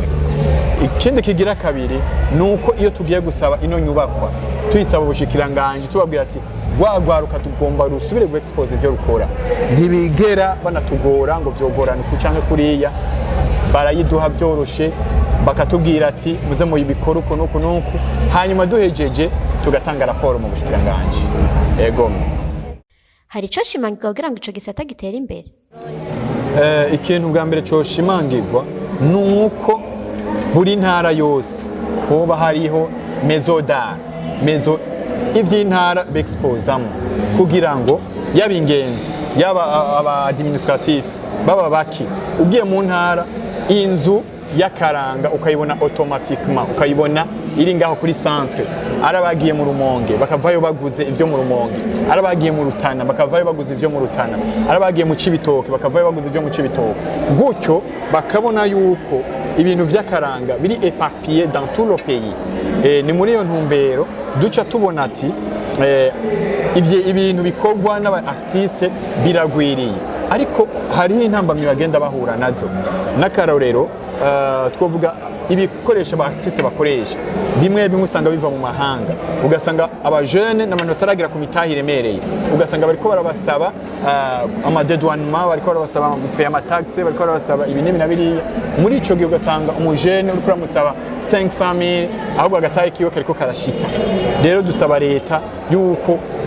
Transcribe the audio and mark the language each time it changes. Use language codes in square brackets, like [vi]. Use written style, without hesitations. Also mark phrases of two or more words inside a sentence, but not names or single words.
[rn] Ikindi kigira kabiri nuko iyo tugiye gusaba ino nyubakwa tuyisaba ubushikiranganje tubabwira ati gwagwaruka tugomba rusubire gu expose ibyo rukora, ntibigera banatugora ngo vyogorana kucanke kuriya, barayiduha byoroshe bakatubwira ati muze mu ibikoro uko nuko, hanyuma duhejeje tugatanga raporo mu bushikiranganje. Ego hari ico shimangirwa kugira ngo ico gisata gitera imbere? Ikintu bwa mbere cyo shimangirwa nuko buri ntara yose hoba hariho [fr] maison d'art, [rn] maison ivy'intara bexposamo kugira ngo yaba ingenzi yaba aba administratif baba baki ugiye mu ntara inzu y'akaranga ukayibona automatiquement ukayibona iri ngaho kuri centre arabagiye mu Rumonge bakavayo baguze ivyo mu Rumonge arabagiye mu Rutana bakavayo baguze ivyo mu Rutana arabagiye mu Cibitoke bakavayo baguze ivyo mu Cibitoke gutyo bakabona yuko ibintu vy'akaranga biri [fr] éparpillé dans tout le pays. [rn] Ni muri iyo ntumbero duca tubona ati ibintu bikorwa n'aba artiste biragwiriye ariko hariho intambamyi bagenda bahura nazo n'akarorero twovuga ibikoresho aba artiste bakoresha bimwe usanga biva mu mahanga ugasanga aba jeune n'amanota aragira ku mitahi iremereye ugasanga bariko barabasaba amadedouanement bariko barabasaba gupaya amataxe bariko barabasaba ibinini na biriya muri ico gihe ugasanga umujene uriko uramusaba 500,000 ahubwo agataye kiyo kariko karashita rero dusaba leta yuko